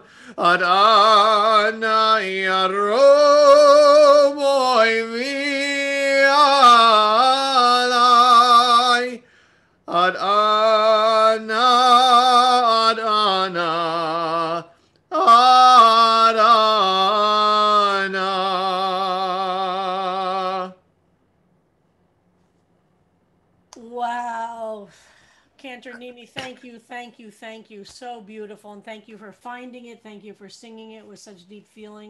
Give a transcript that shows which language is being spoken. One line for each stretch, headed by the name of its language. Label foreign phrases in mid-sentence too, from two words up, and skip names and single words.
Hebrew: עד אנה ירום איבי עלי. עד אנה, עד אנה, עד אנה.
English: Wow. Cantor Nimi, thank you, thank you, thank you. So beautiful. And thank you for finding it. Thank you for singing it with such deep feeling.